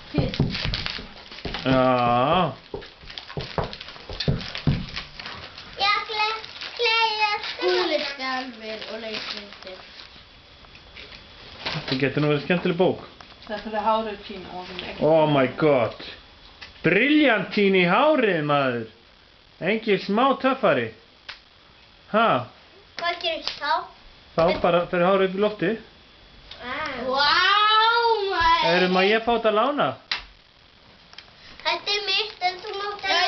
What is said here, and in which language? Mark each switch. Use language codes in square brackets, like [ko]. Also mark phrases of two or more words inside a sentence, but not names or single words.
[is] Já. Skúli Skjálfir og leikrit. Þetta getur nú verið skemmtileg bók. Þetta er hárið þín og [en] Oh my god. [is] Briljantín í hárið, maður. Engin smá töffari. Ha? Hvað gerist þá? Þá bara fyrir hárið upp í lofti. Vá, maður. Má ég fá þetta að lána? Þetta er mitt, en þú mátt ekki.